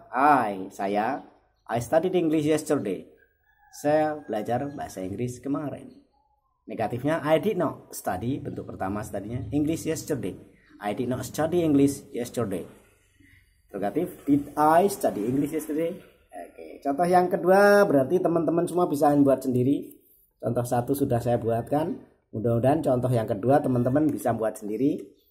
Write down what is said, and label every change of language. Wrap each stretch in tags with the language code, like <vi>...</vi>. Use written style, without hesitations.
<en>I studied English yesterday.</en> <id>Saya belajar bahasa Inggris kemarin. Negatifnya</id> <en>I did not study,</en> <id>bentuk pertama studinya</id> <en>English yesterday. I did not study English yesterday. Interrogatif, did I study English yesterday?</en> <id>Oke, contoh yang kedua berarti teman-teman semua bisa buat sendiri. Contoh satu sudah saya buatkan. Mudah-mudahan contoh yang kedua teman-teman bisa buat sendiri.</id>